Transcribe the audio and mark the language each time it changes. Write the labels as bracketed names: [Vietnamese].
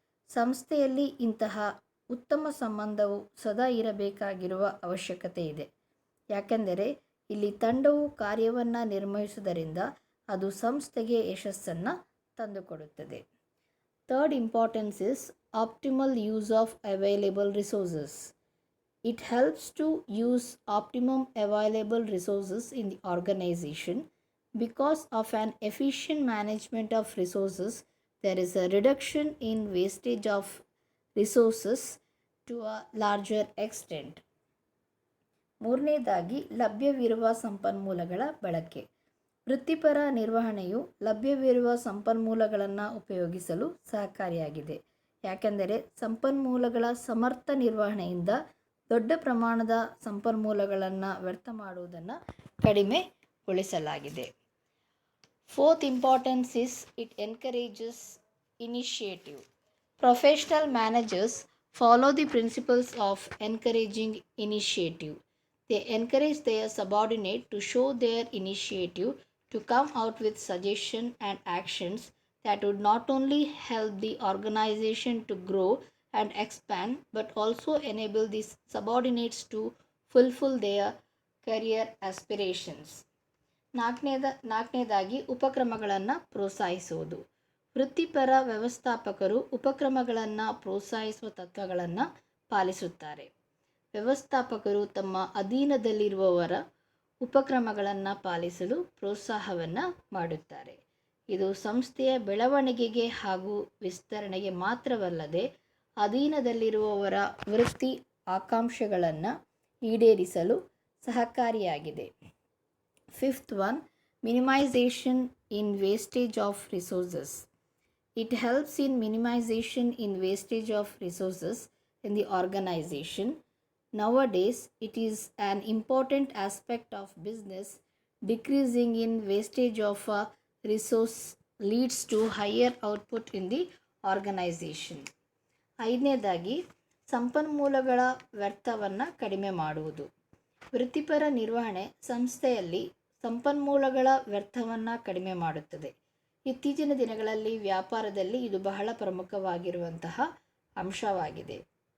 [Kannada] ಸಂಸ್ಥೆಯಲ್ಲಿ ಇಂತಹ ಉತ್ತಮ ಸಂಬಂಧವು ಸದಾ ಇರಬೇಕಾಗಿರುವ ಅವಶ್ಯಕತೆ ಇದೆ. ಯಾಕೆಂದರೆ ಇಲ್ಲಿ ತಂಡವು ಕಾರ್ಯವನ್ನು ನಿರ್ವಹಿಸುವುದರಿಂದ ಅದು ಸಂಸ್ಥೆಗೆ ಯಶಸ್ಸನ್ನು ತಂದುಕೊಡುತ್ತದೆ. [English] Third importance is optimal use of available resources. It helps to use optimum available resources in the organization. Because of an efficient management of resources, there is a reduction in wastage of resources to a larger extent. [Kannada] ಮೂರನೇದಾಗಿ ಲಭ್ಯವಿರುವ ಸಂಪನ್ಮೂಲಗಳ ಬಳಕೆ. ವೃತ್ತಿಪರ ನಿರ್ವಹಣೆಯು ಲಭ್ಯವಿರುವ ಸಂಪನ್ಮೂಲಗಳನ್ನು ಉಪಯೋಗಿಸಲು ಸಹಕಾರಿಯಾಗಿದೆ. ಯಾಕೆಂದರೆ ಸಂಪನ್ಮೂಲಗಳ ಸಮರ್ಥ ನಿರ್ವಹಣೆಯಿಂದ ದೊಡ್ಡ ಪ್ರಮಾಣದ ಸಂಪನ್ಮೂಲಗಳನ್ನು ವ್ಯರ್ಥ ಮಾಡುವುದನ್ನು ಕಡಿಮೆಗೊಳಿಸಲಾಗಿದೆ. [English] Fourth importance is it encourages initiative. Professional managers follow the principles of encouraging initiative. They encourage their subordinate to show their initiative, to come out with suggestions and actions that would not only help the organization to grow and expand but also enable the subordinates to fulfill their career aspirations. [Kannada] ನಾಲ್ಕನೇದಾಗಿ ಉಪಕ್ರಮಗಳನ್ನು ಪ್ರೋತ್ಸಾಹಿಸುವುದು. ವೃತ್ತಿಪರ ವ್ಯವಸ್ಥಾಪಕರು ಉಪಕ್ರಮಗಳನ್ನು ಪ್ರೋತ್ಸಾಹಿಸುವ ತತ್ವಗಳನ್ನು ಪಾಲಿಸುತ್ತಾರೆ. ವ್ಯವಸ್ಥಾಪಕರು ತಮ್ಮ ಅಧೀನದಲ್ಲಿರುವವರ ಉಪಕ್ರಮಗಳನ್ನು ಪಾಲಿಸಲು ಪ್ರೋತ್ಸಾಹವನ್ನು ಮಾಡುತ್ತಾರೆ. ಇದು ಸಂಸ್ಥೆಯ ಬೆಳವಣಿಗೆಗೆ ಹಾಗೂ ವಿಸ್ತರಣೆಗೆ ಮಾತ್ರವಲ್ಲದೆ ಅಧೀನದಲ್ಲಿರುವವರ ವೃತ್ತಿ ಆಕಾಂಕ್ಷೆಗಳನ್ನು ಈಡೇರಿಸಲು ಸಹಕಾರಿಯಾಗಿದೆ. [English] Fifth one, minimisation in wastage of resources. It helps in minimization in wastage of resources in the organization. Nowadays, it is an important aspect of business. Decreasing in wastage of a resource leads to higher output in the organization. [Kannada] ಐದನೇದಾಗಿ ಸಂಪನ್ಮೂಲಗಳ ವ್ಯರ್ಥವನ್ನು ಕಡಿಮೆ ಮಾಡುವುದು. ವೃತ್ತಿಪರ ನಿರ್ವಹಣೆ ಸಂಸ್ಥೆಯಲ್ಲಿ ಸಂಪನ್ಮೂಲಗಳ ವ್ಯರ್ಥವನ್ನು ಕಡಿಮೆ ಮಾಡುತ್ತದೆ. ಇತ್ತೀಚಿನ ದಿನಗಳಲ್ಲಿ ವ್ಯಾಪಾರದಲ್ಲಿ ಇದು ಬಹಳ ಪ್ರಮುಖವಾಗಿರುವಂತಹ ಅಂಶವಾಗಿದೆ.